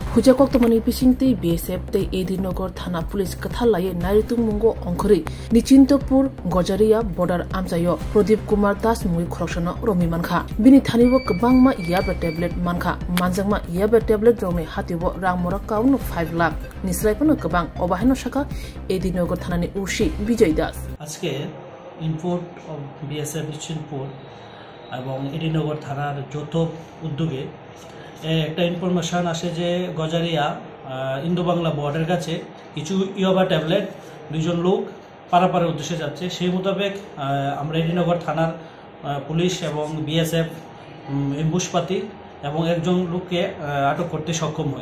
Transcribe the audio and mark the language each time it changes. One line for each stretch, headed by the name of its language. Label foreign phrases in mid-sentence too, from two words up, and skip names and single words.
Kok Borok: Hujakok tamani pising tei BSF tei Edinogor Thana Police kathalaye Naritung Mungo Ongkhori Nichintopur Gojaria border amjayo Pradip Kumar Das mui khoroksana romi mankha bini thanibo kwbangma yaba tablet mankha manjangma yaba tablet rome hatibo rang morak kaun 5 lakh nisraipano kwbang obahino shaka Edinogor Thanani ushi Bijoy Das
Bangla: আজকে
English: import of BSF
Bangla: নিচিন্তপুর এবং এডিনগর থানার যৌথ উদ্যোগে একটা ইনফরমেশন আসে যে গজারিয়া ইন্দো বাংলা বর্ডারের কাছে কিছু ইয়াবা ট্যাবলেট দুইজন লোক পারাপারের উদ্দেশ্যে যাচ্ছে সেই মোতাবেক আমরা এডিনগর থানার পুলিশ এবং বিএসএফ এমবুশপাতি এবং একজন লোককে আটক করতে সক্ষম হই।